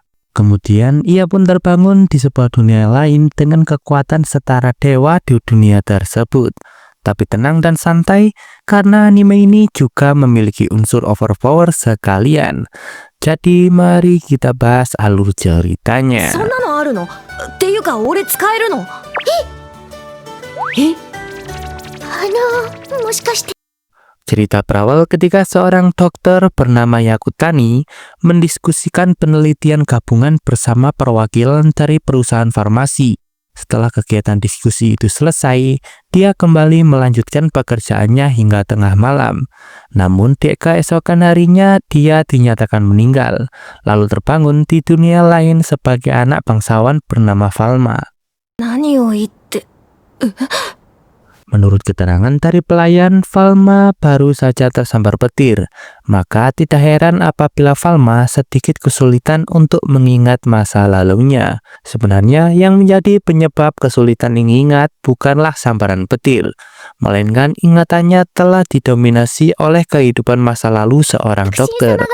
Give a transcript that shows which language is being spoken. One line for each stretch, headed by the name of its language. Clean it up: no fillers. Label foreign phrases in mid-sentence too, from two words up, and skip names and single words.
Indonesian: Kemudian, ia pun terbangun di sebuah dunia lain dengan kekuatan setara dewa di dunia tersebut. Tapi tenang dan santai, karena anime ini juga memiliki unsur overpower sekalian. Jadi mari kita bahas alur ceritanya.
Japanese: そんなのあるの？っていうか俺使えるの？え？もしかして。
Indonesian: Cerita berawal ketika seorang dokter bernama Yakutani mendiskusikan penelitian gabungan bersama perwakilan dari perusahaan farmasi. Setelah kegiatan diskusi itu selesai, dia kembali melanjutkan pekerjaannya hingga tengah malam. Namun di keesokan harinya, dia dinyatakan meninggal, lalu terbangun di dunia lain sebagai anak bangsawan bernama Falma.
Japanese: 何を言って。
Indonesian: Menurut keterangan dari pelayan, Falma baru saja tersambar petir. Maka tidak heran apabila Falma sedikit kesulitan untuk mengingat masa lalunya. Sebenarnya yang menjadi penyebab kesulitan mengingat bukanlah sambaran petir, melainkan ingatannya telah didominasi oleh kehidupan masa lalu seorang dokter.